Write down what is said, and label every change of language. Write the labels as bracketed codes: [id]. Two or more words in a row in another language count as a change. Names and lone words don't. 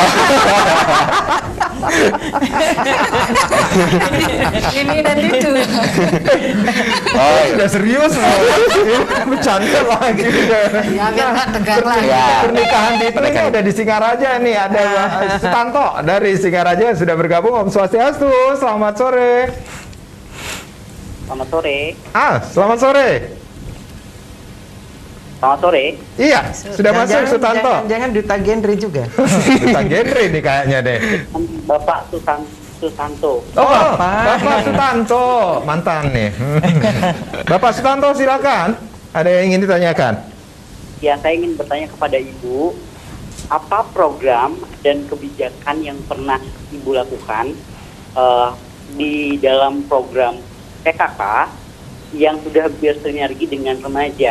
[id] Ini dan itu. Sudah serius bercanda lagi. Ya, biar nggak tegang lagi. Pernikahan di itu ini ada di Singaraja nih, ada Sutanto dari Singaraja sudah bergabung. Om Swastiastu, selamat sore. Selamat sore. Selamat sore. Selamat sore. Iya, sudah masuk Sutanto. Jangan duta genre juga. Duta genre nih kayaknya deh. Bapak Sutanto. Bapak Sutanto, mantan nih. Bapak Sutanto, silakan. Ada yang ingin ditanyakan? Ya, saya ingin bertanya kepada Ibu, apa program dan kebijakan yang pernah Ibu lakukan di dalam program PKK yang sudah bersinergi dengan remaja?